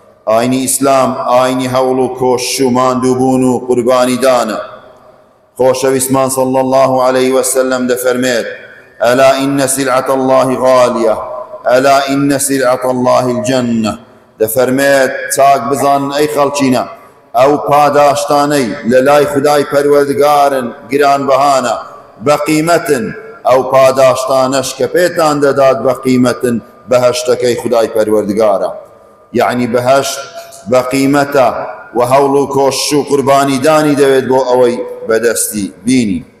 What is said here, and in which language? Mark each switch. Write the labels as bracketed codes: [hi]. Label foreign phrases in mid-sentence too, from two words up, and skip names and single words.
[ckb] ئاینی ئیسلام ئاینی هەوڵ و کۆش و ماندووبوون و قوربانیدانە. [ar] خۆشەویستمان صلی الله عليه وسلم دەفەرمێت: ئەلا ئین سلعة الله غالیە، ئەلا ئین سلعة الله الجنة. [ckb] دەفەرمێت چاک بزانن ئەی خەڵکینە، ئەو پاداشتانەی لە لای خودای پەروەردگارن گرانبەهانە، بەقیمەتن. ئەو پاداشتانەش کە پێتان دەدات بەقیمەتن، بەهەشتەکەی خودای پەروەردگارە. یعنی بەهەشت بەقیمەتە و هەوڵ و کۆش و قوربانیدانی دەوێت بۆ ئەوەی بەدەستی بینی.